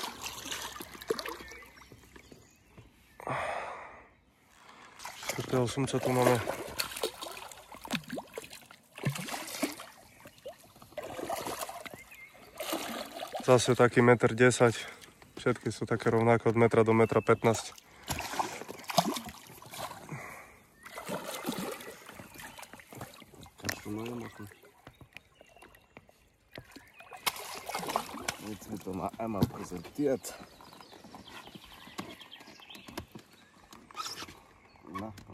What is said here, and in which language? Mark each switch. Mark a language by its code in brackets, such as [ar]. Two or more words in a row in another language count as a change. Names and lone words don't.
[sk] Štvrtého sumca tu máme. Zase taký 1,10 m. Všetky sú také rovnaké od metra do 1,15 m. [de] Jetzt wird er mal einmal präsentiert. Na,